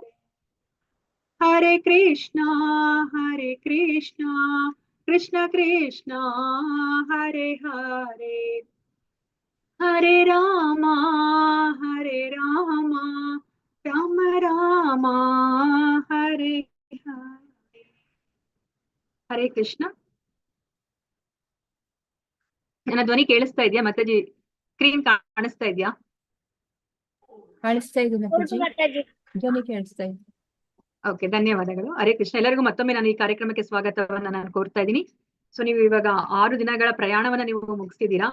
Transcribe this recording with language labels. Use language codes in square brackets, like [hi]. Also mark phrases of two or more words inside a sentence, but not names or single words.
[sa] ಹರೇ ಕೃಷ್ಣ ಕೃಷ್ಣ ಕೃಷ್ಣ ಹರೇ ಹರೇ ಹರೇ ರಾಮ ರಾಮ ರಾಮ ಹರೇ ಹರೇ. ಹರೇ ಕೃಷ್ಣ. [kn] ನನ್ನ ಧ್ವನಿ ಕೇಳಿಸ್ತಾ ಇದೆಯಾ ಮಾತಾಜಿ? ಸ್ಕ್ರೀನ್ ಕಾಣಿಸ್ತಾ ಇದೆಯಾ? ಕಾಣಿಸ್ತಾ ಇದೆ ಮಾತಾಜಿ, ಧ್ವನಿ ಕೇಳಿಸ್ತಾ ಇದೆ. ಓಕೆ, ಧನ್ಯವಾದಗಳು. ಹರೇ ಕೃಷ್ಣ. ಎಲ್ಲರಿಗೂ ಮತ್ತೊಮ್ಮೆ ನಾನು ಈ ಕಾರ್ಯಕ್ರಮಕ್ಕೆ ಸ್ವಾಗತವನ್ನ ನಾನು ಕೋರ್ತಾ ಇದ್ದೀನಿ. ಸೊ ನೀವು ಇವಾಗ 6 ದಿನಗಳ ಪ್ರಯಾಣವನ್ನ ನೀವು ಮುಗಿಸ್ತಿದ್ದೀರಾ.